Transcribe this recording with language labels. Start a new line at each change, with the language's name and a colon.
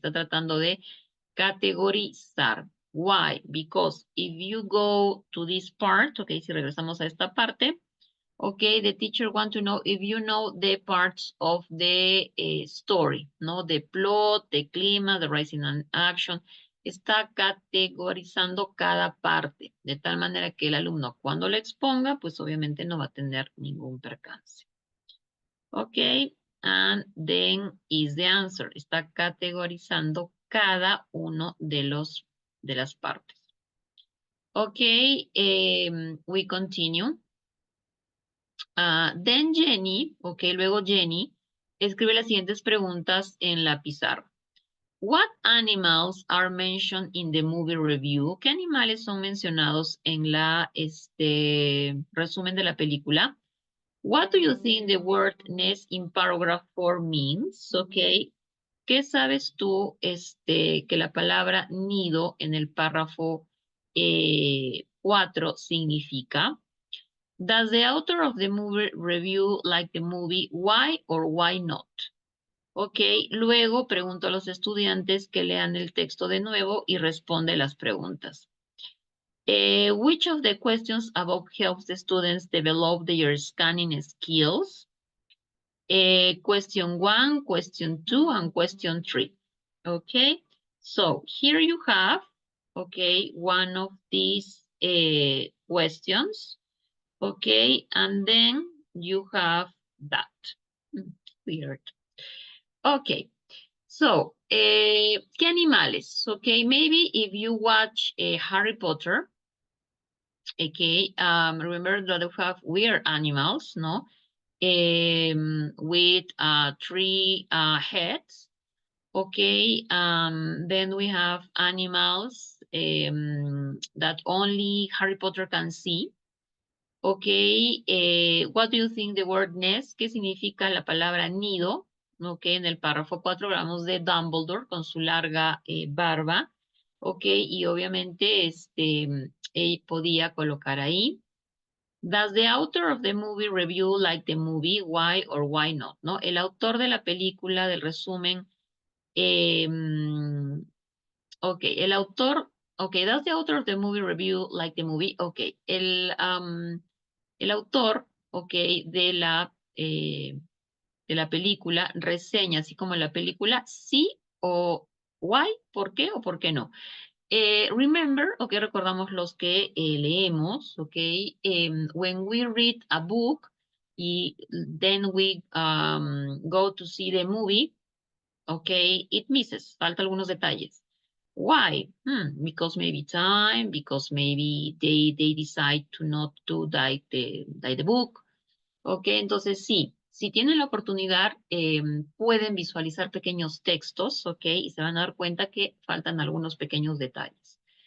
Spanish: Está tratando de categorizar.
English: Why? Because if you go to this part,
Spanish: si regresamos a esta parte,
English: the teacher want to know if you know the parts of the story, ¿no? The plot, the clima, the rising action.
Spanish: Está categorizando cada parte, de tal manera que el alumno cuando lo exponga, pues obviamente no va a tener ningún percance.
English: And then is the answer.
Spanish: Está categorizando cada uno de las partes.
English: We continue. Then Jenny,
Spanish: luego Jenny escribe las siguientes preguntas en la pizarra.
English: What animals are mentioned in the movie review?
Spanish: ¿Qué animales son mencionados en la resumen de la película?
English: What do you think the word nest in paragraph 4 means?
Spanish: ¿Qué sabes tú que la palabra nido en el párrafo 4 significa?
English: Does the author of the movie review like the movie? Why or why not?
Spanish: Luego pregunto a los estudiantes que lean el texto de nuevo y responde las preguntas.
English: Which of the questions above helps the students develop their scanning skills? Question 1, question 2, and question 3. So here you have, one of these questions. And then you have that. Weird. So,
Spanish: ¿qué animales?
English: Maybe if you watch Harry Potter, remember that we have weird animals, no? With 3 heads. Then we have animals that only Harry Potter can see. What do you think the word nest?
Spanish: ¿Qué significa la palabra nido? En el párrafo 4 hablamos de Dumbledore con su larga barba. Y obviamente podía colocar ahí.
English: Does the author of the movie review like the movie? Why or why not? ¿No?
Spanish: El autor de la película, del resumen. El autor. Does the author of the movie review like the movie? El autor, de la de la película, reseña, así como la película, sí o why, por qué o por qué no.
English: Remember, ok,
Spanish: recordamos los que leemos,
English: ok, when we read a book y then we go to see the movie, ok, it misses,
Spanish: falta algunos detalles.
English: Why? Because maybe time, because maybe they decide to not do the book.
Spanish: Ok, entonces sí, si tienen la oportunidad, pueden visualizar pequeños textos, ok, y se van a dar cuenta que faltan algunos pequeños detalles.